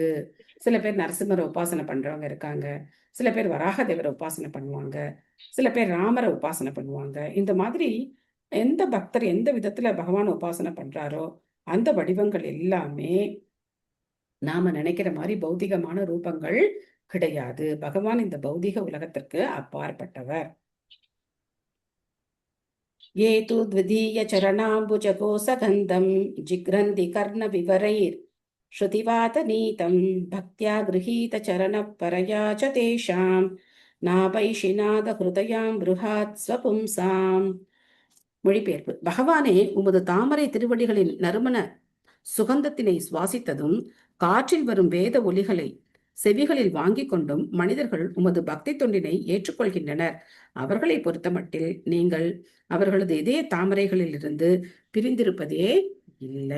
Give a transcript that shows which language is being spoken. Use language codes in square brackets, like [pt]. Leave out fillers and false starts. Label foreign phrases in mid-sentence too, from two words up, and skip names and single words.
[ta] சில பேர் நரசிம்மரை உபாசனை பண்றவங்க இருக்காங்க, சில பேர் வராக தேவரை உபாசனை பண்ணுவாங்க, சில பேர் ராமரை உபாசனை பண்ணுவாங்க. இந்த மாதிரி எந்த பக்தர் எந்த விதத்துல பகவானை உபாசனை பண்றாரோ அந்த வடிவங்கள் எல்லாமே நாம நினைக்கிற மாதிரி பௌதிகமான ரூபங்கள் கிடையாது. பகவான் இந்த பௌதிக உலகத்திற்கு அப்பாற்பட்டவர். [sa] ये तु द्वितीय चरणाम्बुजकोसगन्धं जिघ्रन्ति कर्णविवरैर् श्रुतिवातनीतं भक्त्या गृहीतचरणपरया च तेषां नापैषिनादहृदयां बृहात् स्वपुंसाम्. [ta] மொழிபெயர்ப்பு. பகவானே, உமது தாமரை திருவடிகளின் நறுமண சுகந்தத்தினை சுவாசித்ததும் காற்றில் வரும் வேத ஒலிகளை செவிகளில் வாங்கிக் கொண்டும் மனிதர்கள் உமது பக்தி தொண்டினை ஏற்றுக்கொள்கின்றனர். அவர்களை பொறுத்தமட்டில் நீங்கள் அவர்களது இதய தாமரைகளில் இருந்து பிரிந்திருப்பதே இல்லை.